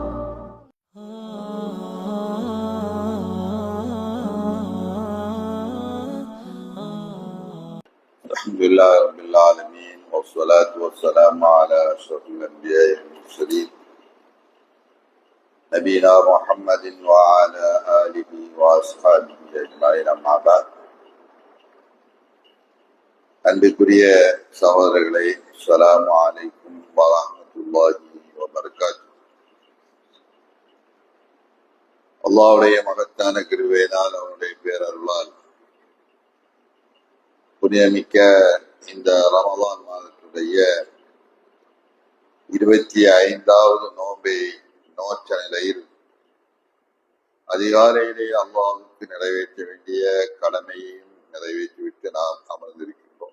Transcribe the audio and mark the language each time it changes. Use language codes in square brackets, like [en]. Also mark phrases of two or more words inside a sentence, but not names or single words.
[ar] الحمد لله رب العالمين والصلاة والسلام على أشرف الأنبياء والمرسلين نبينا محمد وعلى آله وأصحابه أجمعين أما بعد. [ta] அன்பிற்குரிய சகோதரர்களே, [ar] السلام عليكم ورحمة الله وبركاته. [ta] அல்லாஹ்வுடைய மகத்தான கிருபையினால் அவனுடைய பேரருளால் புனிதமிக்க இந்த ரமலான் மாதத்துடைய 25வது நோன்பை நோற்ற நிலையில் அதிகாலையிலே அல்லாஹ்வுக்கு நிறைவேற்ற வேண்டிய கடமையையும் நிறைவேற்றிவிட்டு நாம் அமர்ந்திருக்கின்றோம்.